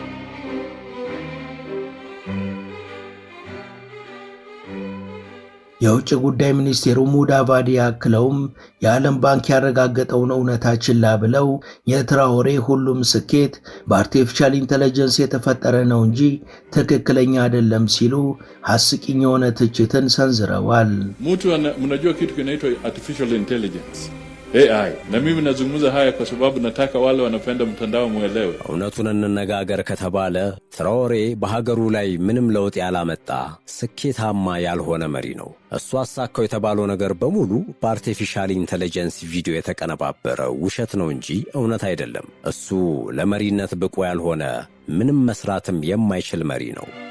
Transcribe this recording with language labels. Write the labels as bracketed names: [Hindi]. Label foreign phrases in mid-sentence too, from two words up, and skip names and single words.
[Amharic] የውጭ ጉዳይ ሚኒስቴሩ ሙዳቫዲ አክለውም የዓለም ባንክ ያረጋገጠውን እውነታ ችላ ብለው የትራኦሬ ሁሉም ስኬት [English] artificial intelligence [Amharic] የተፈጠረ ነው እንጂ ትክክለኛ አይደለም ሲሉ አስቂኝ የሆነ ትችትን ሰንዝረዋል። [Swahili] mtu mnajua kitu kinaitwa [English] artificial intelligence AI, [Swahili] na mimi nazungumza haya kwa sababu nataka wale wanapenda mtandao muelewe. [Amharic] እውነቱን እንነጋገር ከተባለ ትራኦሬ በሀገሩ ላይ ምንም ለውጥ ያላመጣ ስኬታማ ያልሆነ መሪ ነው። እሱ አሳካው የተባለው ነገር በሙሉ [English] artificial intelligence video [Amharic] የተቀነባበረ ውሸት ነው እንጂ እውነት አይደለም። እሱ ለመሪነት ብቁ ያልሆነ ምንም መስራትም የማይችል መሪ ነው።